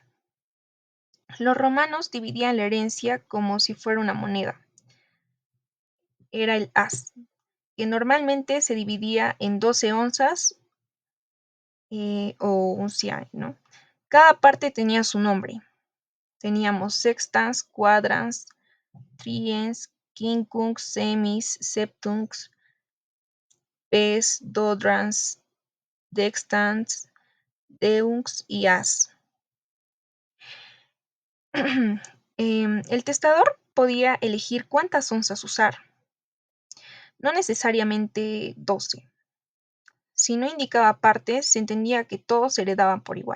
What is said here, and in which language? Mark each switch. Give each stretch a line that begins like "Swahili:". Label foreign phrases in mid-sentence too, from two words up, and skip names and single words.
Spanish: Los romanos dividían la herencia como si fuera una moneda. Era el as, que normalmente se dividía en 12 onzas o unciae, ¿no? Cada parte tenía su nombre. Teníamos
Latin: sextans, quadrans, triens, quincunx, semis, septunx, pes, dodrans, dextans, deunx
Spanish: y as. El testador podía elegir cuántas onzas usar, no necesariamente 12. Si no indicaba partes, se entendía que todos heredaban por igual.